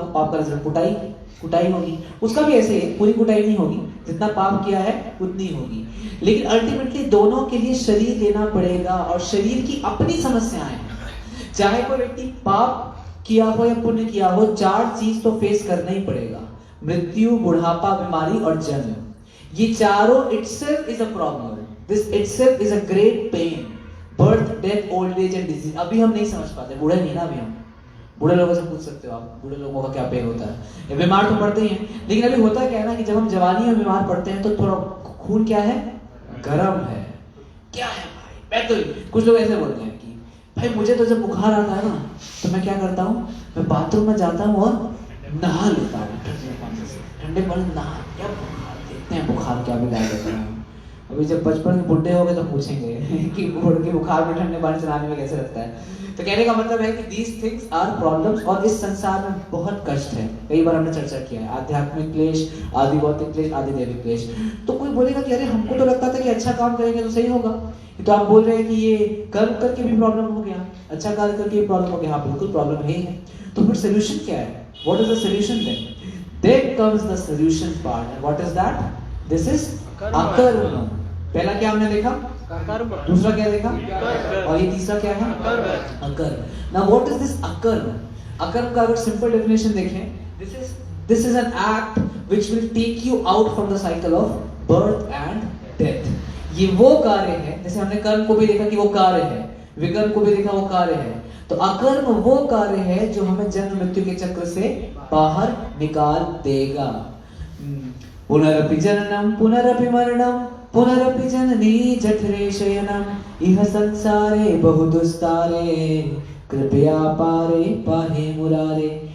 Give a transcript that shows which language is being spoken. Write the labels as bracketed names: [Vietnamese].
[Hindi] पाप का रिजल्ट कुटाई होगी। उसका भी ऐसे ही, पूरी कुटाई नहीं होगी, जितना पाप किया है उतनी होगी। लेकिन अल्टीमेटली दोनों के लिए शरीर लेना पड़ेगा, और शरीर की अपनी समस्याएं हैं। चाहे कोई व्यक्ति पाप किया हो या पुण्य किया हो, 4 चीज तो फेस करना ही पड़ेगा: मृत्यु, बुढ़ापा, बीमारी और जन्म। ये चारों [English] itself is a problem. This itself is a great pain. Birth, death, old age and disease. [Hindi] अभी हम नहीं समझ पाते, बूढ़े नहीं ना अभी हम। बूढ़े लोगों से पूछ सकते हो आप, बूढ़े लोगों का क्या पेन होता है। बीमार तो पड़ते ही हैं, लेकिन अभी होता क्या है ना कि जब हम जवानी में बीमार पड़ते हैं तो थोड़ा खून क्या है? गर्म है। क्या है भाई? मैं तो कुछ लोग ऐसे बोलते हैं कि भाई मुझे तो जब बुखार आता है ना, तो मैं क्या करता हूँ, मैं बाथरूम में जाता हूँ और नहा लेता हूँ ठंडे पानी नहा। क्या बुखार, देखते हैं बुखार क्या बिगाड़ देता है। अभी जब बचपन के बुढ़े हो गए तो पूछेंगे कि बुखार में ठंडे पानी चलाने में कैसे लगता है। तो कहने का मतलब है कि [English] these things are problems, [Hindi] और इस संसार में बहुत कष्ट है। कई बार हमने चर्चा किया है, आध्यात्मिक क्लेश, आदि भौतिक क्लेश, आदि दैविक क्लेश। तो कोई बोलेगा कि अरे हमको तो लगता था कि अच्छा काम करेंगे तो सही होगा, तो आप बोल रहे हैं कि ये कर्म करके भी प्रॉब्लम हो गया, अच्छा कार्य करके भी प्रॉब्लम हो गया। हाँ बिल्कुल प्रॉब्लम है। तो फिर सोल्यूशन क्या है? [English] What is the solution then? Then comes the solution part, and what is that? This is अकर्म। [Hindi] पहला क्या हमने देखा? दूसरा क्या देखा? और ये तीसरा क्या है? अकर्म। [English] Now what is this अकर्म? [Hindi] अकर्म का अगर सिंपल डेफिनेशन देखें, [English] this is an act which will take you out from the cycle of birth and death. [Hindi] ये वो कार्य है, जैसे हमने कर्म को भी देखा कि वो कार्य है, विकर्म को भी देखा वो कार्य है, तो अकर्म वो कार्य है जो हमें जन्म मृत्यु के चक्र से बाहर निकाल देगा. [Sanskrit] पुनरपि जननम पुनरपि मरणम पुनरपि जननी जठरे शयनम इह संसारे बहुदुस्तारे कृपया पारे पाहे मुरारे.